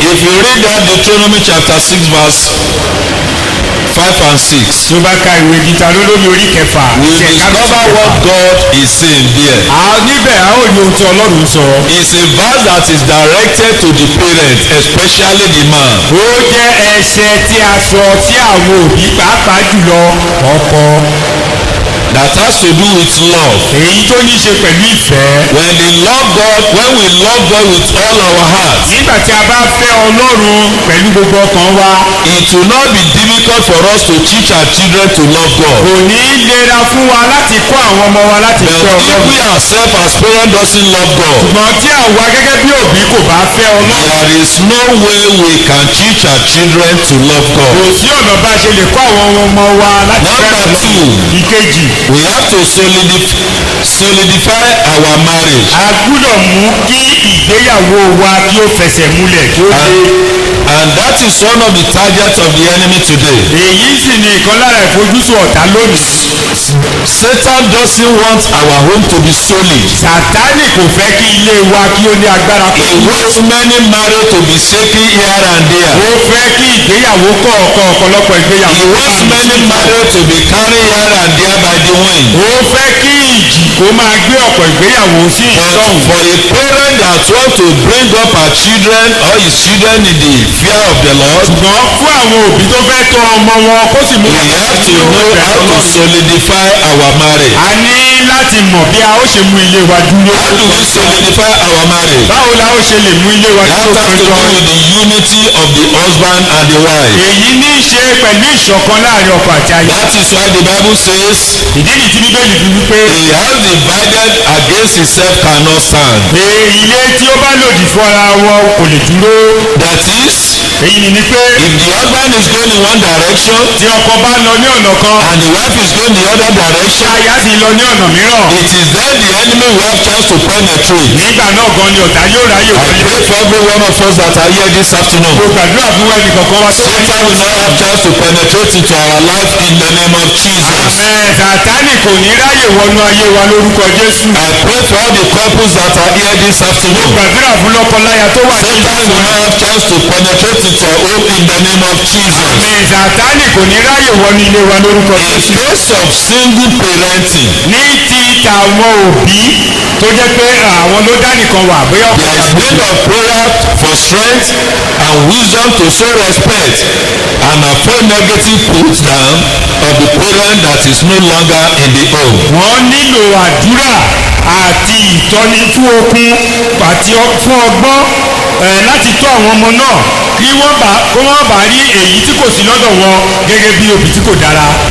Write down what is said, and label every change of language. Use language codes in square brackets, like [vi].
[en] If you read that Deuteronomy chapter 6 verse 5 and 6, [yo] tí o bá ka ìwé Dítarónómì orí kẹfà. [en] we will discover what God is saying there. [yo] níbẹ̀ a ó rí ohun tí ọlọ́run sọ. [en] It's a verse that is directed to the parents, especially the man. [yo] ó jẹ́ ẹsẹ̀ tí a sọ sí àwọn òbí pàápàá jùlọ ọkọ. [en] that has to do with love. [yo] èyí tó ní í ṣe pẹ̀lú ìfẹ́. [en] When we love God with all our hearts, [yo] nígbà tí a bá fẹ́ Ọlọ́run pẹ̀lú gbogbo ọkàn wa. [en] it will not be difficult for us to teach our children to love God. [yo] kò ní lera fún wa láti kọ́ àwọn ọmọ wa láti [en] But [yo] fẹ́ [en] if we [yo] Ọlọ́run. [en] ourselves as parents doesn't love God, [yo] ṣùgbọ́n tí àwa gẹ́gẹ́ bí òbí kò bá fẹ́ Ọlọ́run. [en] there is no way we can teach our children to love [yo] kò [en] God. [yo] sí ọ̀nà bá a ṣe lè kọ́ àwọn ọmọ wa láti fẹ́ [en] Number [yo] Ọlọ́run. [en] two. [yo] ìkejì. [en] We have to solidify our marriage. [yo] a gbúdọ̀ mú kí ìgbéyàwó wa kí ó fẹsẹ̀ múlẹ̀ kí ó ṣe. [en] And that is one of the targets of the enemy today. [yo] èyí sì ni ìkan lára ìfojúsùn ọ̀tá lónìí. [en] Satan doesn't want our home to be solid. [yo] Sàtánì kò fẹ́ kí ilé wa kí ó ní agbára [en] He [yo] pẹ̀lú. [en] wants many marriage to be shaky here and there. [yo] ó fẹ́ kí ìgbéyàwó kọ̀ọ̀kan ọ̀pọ̀lọpọ̀ ìgbéyàwó. [en] He wants many marriage to be carried here and there by the wind. [yo] ó fẹ́ kí ìjì kó máa gbé ọ̀pọ̀ ìgbéyàwó sí ìsọ̀hún. [en] For a parent that wants to bring up her children or his children in the fear of the Lord, [yo] ṣùgbọ́n fún àwọn òbí tó fẹ́ tọ́ ọmọ wọn kó sì mú [en] we have to know how to solidify our marriage. [yo] a ní láti mọ̀ bí a ó ṣe mú ilé wa dúró. [en] How do we solidify our marriage? [yo] báwo la ó ṣe lè mú ilé wa [en] That [yo] dúró [en] has to do with the unity of the husband and the wife. [yo] èyí ní í ṣe pẹ̀lú ìṣọ̀kan láàrin ọkọ àti aya. [en] That is why the Bible says, [yo] ìdí nìyí tí bíbélì fi wípé [en] "A house divided against itself cannot stand." [yo] ilé tí ó bá lòdì fún ara wọn kò lè dúró. [en] That is, [yo] èyí ni pé [en] if the husband is going in one direction [yo] tí ọkọ bá lọ ní ọ̀nà kan [en] and the wife is going the other [yo] tí [en] direction, [yo] aya sì lọ ní ọ̀nà mìíràn. [en] it is then the enemy will have chance to penetrate. [yo] nígbà náà gan ni ọ̀tá yóò ráyè [en] I [yo] wọlé. [en] pray for every one of us that are here this afternoon. [yo] mo gbàdúrà fún ẹnì kọ̀ọ̀kan wa tó wà ní [en] Satan will not have chance to penetrate into our life in the name of Jesus. [yo] Sàtánì kò ní ráyè wọnú ayé wa lórúkọ Jésù. [en] I pray for all the couples that are here this afternoon. [yo] gbàdúrà fún lọ́kọláya tó wà ní [en] Satan will not have chance to penetrate into our home in the name of Jesus. [yo] Sàtánì kò ní ráyè wọnú ilé wa lórúkọ [en] In [yo] Jésù. [en] case of single parenting, [yo] ní ti tàwọn òbí tó jẹ́ pé àwọn ló dá nìkan wà bóyá ọkọ [en] there is need of prayer for strength and wisdom to show respect and avoid negative put down of the parent that is no longer in the home. [yo] wọ́n nílò àdúrà àti ìtọ́ni fún okun àti fún ọgbọ́n láti tọ́ àwọn ọmọ náà kí wọ́n bá rí èyí tí kò sí lọ́dọ̀ wọn gẹ́gẹ́ bí òbí tí kò dára.